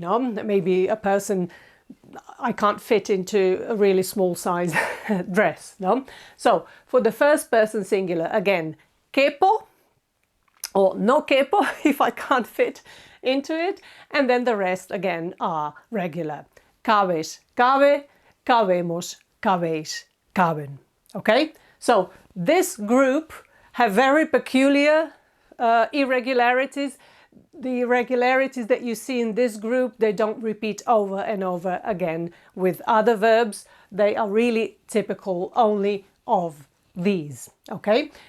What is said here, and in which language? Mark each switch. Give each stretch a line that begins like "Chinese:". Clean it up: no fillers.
English: No, maybe a person, I can't fit into a really small size dress. No, so for the first person singular, again, quepo or
Spanish: no quepo
English: if I can't fit into it, and then the rest again are regular.
Spanish: Cabes, cabe, cabemos, cabéis, caben.
English: Okay, so this group have very peculiar irregularities. The irregularities that you see in this group, they don't repeat over and over again with other verbs. They are really typical only of these, okay?